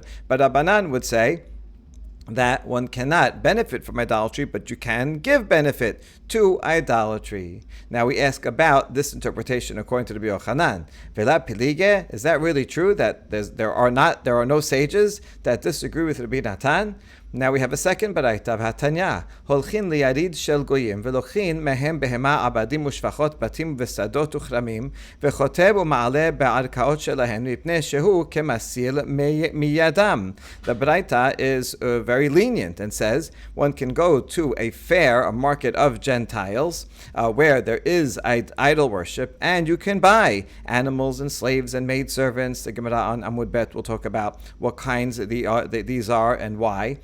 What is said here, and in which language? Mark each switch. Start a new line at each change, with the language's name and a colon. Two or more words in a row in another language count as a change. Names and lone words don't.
English: But Rabbanan would say that one cannot benefit from idolatry, but you can give benefit to idolatry. Now we ask about this interpretation according to Rabbi Yochanan.
Aramaic: ולא פליגי,
English: is that really true that there are no sages that disagree with Rabbi Natan? Now we have a second baraita of Hatanya.
Hebrew: הולכין ליריד של גויים ולוקחין מהם בהמה עבדים ושפחות בתים ושדות וכרמים וכותב ומעלה בערכאות שלהן מפני שהוא כמציל מידם.
English: The baraita is very lenient and says one can go to a fair, a market of Gentiles, where there is idol worship, and you can buy animals and slaves and maidservants. The Gemara on Amud Bet will talk about what kinds these are and why.